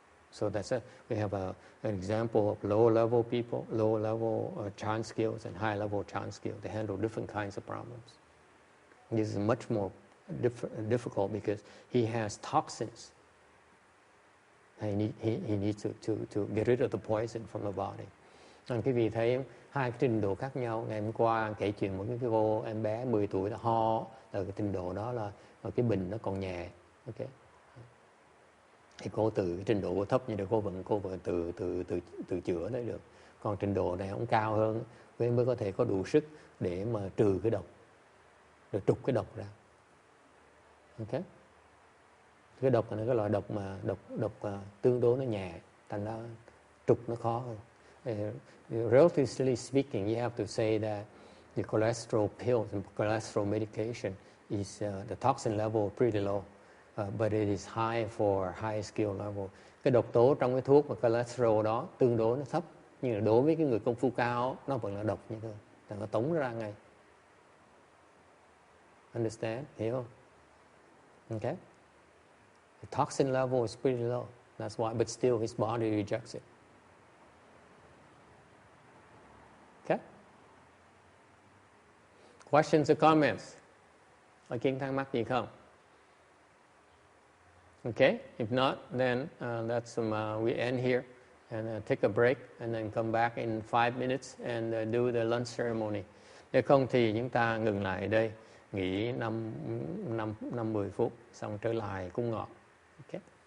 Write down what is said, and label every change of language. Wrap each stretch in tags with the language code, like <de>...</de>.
<en>So we have an example of low-level people, low-level Chan skills and high-level Chan skills. They handle different kinds of problems. This is much more difficult because he has toxins. He needs to get rid of the poison from the body.</en> <vi>Quý vị thấy hai cái trình độ khác nhau. Ngày hôm qua kể chuyện một cái cô em bé 10 tuổi là ho, ở cái trình độ đó là cái bình nó còn nhẹ. Ok, thì cô từ trình độ cô thấp nhưng mà cô vẫn tự chữa đấy được. Còn trình độ này cũng cao hơn, mới có thể có đủ sức để mà trừ cái độc, rồi trục cái độc ra. Ok, cái độc này là cái loại độc mà độc tương đối nó nhẹ, thành ra trục nó khó hơn.</vi> <en>Relatively speaking, you have to say that the cholesterol pills and cholesterol medication is the toxin level pretty low, but it is high for high skill level.</en> <vi>Cái độc tố trong cái thuốc mà cholesterol đó tương đối nó thấp, nhưng mà đối với cái người công phu cao nó vẫn là độc như thế, nó tống ra ngay.</vi> <en>Understand?</en> <vi>Hiểu không?</vi> <en>Okay. The toxin level is pretty low. That's why, but still his body rejects it. Okay? Questions or comments?</en> <vi>Có kiến thắc mắc gì không?</vi> <en>Okay, if not, then that's we end here and take a break and then come back in 5 minutes and do the lunch ceremony.</en> <vi>Nếu không thì chúng ta ngừng lại ở đây, nghỉ 5-10 phút, xong trở lại cúng ngọ. Okay.</vi>